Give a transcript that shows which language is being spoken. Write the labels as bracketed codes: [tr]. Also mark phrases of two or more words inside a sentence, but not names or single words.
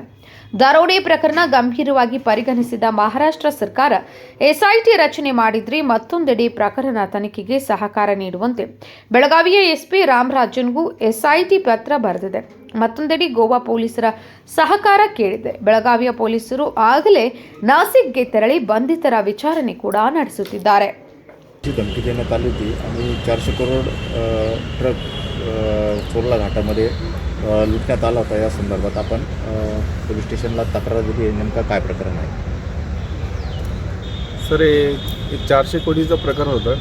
[kn] ದರೋಡೆ ಪ್ರಕರಣ ಗಂಭೀರವಾಗಿ ಪರಿಗಣಿಸಿದ ಮಹಾರಾಷ್ಟ್ರ ಸರ್ಕಾರ ಎಸ್ಐಟಿ ರಚನೆ ಮಾಡಿದ್ರೆ, ಮತ್ತೊಂದೆಡೆ ಪ್ರಕರಣ ತನಿಖೆಗೆ ಸಹಕಾರ ನೀಡುವಂತೆ ಬೆಳಗಾವಿಯ ಎಸ್ಪಿ ರಾಮರಾಜನ್ಗೂ ಎಸ್ಐಟಿ ಪತ್ರ ಬರೆದಿದೆ. ಮತ್ತೊಂದೆಡೆ ಗೋವಾ ಪೊಲೀಸರ ಸಹಕಾರ ಕೇಳಿದೆ. ಬೆಳಗಾವಿಯ ಪೊಲೀಸರು ಆಗಲೇ ನಾಸಿಕ್ಗೆ ತೆರಳಿ ಬಂಧಿತರ विचाರಣೆ ಕೂಡ ನಡೆಸುತ್ತಿದ್ದಾರೆ. [mr] धमकी देण्यात आली होती आणि 400 करोड ट्रक चोरला घाटामध्ये लुटण्यात आला होता. या संदर्भात आपण पोलीस स्टेशनला तक्रार दिली आहे. नेमका काय प्रकरण आहे? सर, हे 400 कोटीचं प्रकरण होतं.